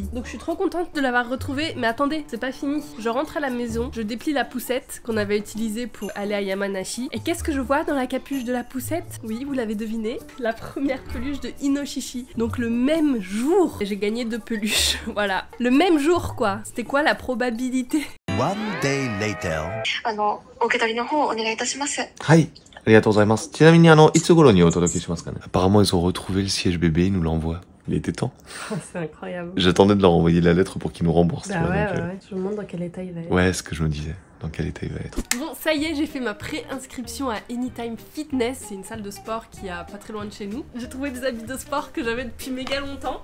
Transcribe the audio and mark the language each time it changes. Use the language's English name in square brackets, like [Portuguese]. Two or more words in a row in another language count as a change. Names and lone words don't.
[French] Donc je suis trop contente de l'avoir retrouvé, mais attendez, c'est pas fini. Je rentre à la maison, je déplie la poussette qu'on avait utilisée pour aller à Yamanashi, et qu'est-ce que je vois dans la capuche de la poussette? Oui, vous l'avez deviné, la première peluche de Inoshishi. Donc le même jour, j'ai gagné 2 peluches, voilà. Le même jour quoi, c'était quoi la probabilité? [English] One day later. [Japanese] お受け取りの方をお願いいたします。はい。ありがとうございます。ちなみにいつ頃にお届けしますかね? [French] Apparemment, ils ont retrouvé le siège bébé, ils nous l'envoient. Il était temps. C'est incroyable. J'attendais de leur envoyer la lettre pour qu'ils nous remboursent. Bah ouais. Je me demande dans quel état il va être. Ouais, ce que je me disais. Dans quel état il va être. Bon, ça y est, j'ai fait ma pré-inscription à Anytime Fitness. C'est une salle de sport qui a pas très loin de chez nous. J'ai trouvé des habits de sport que j'avais depuis méga longtemps.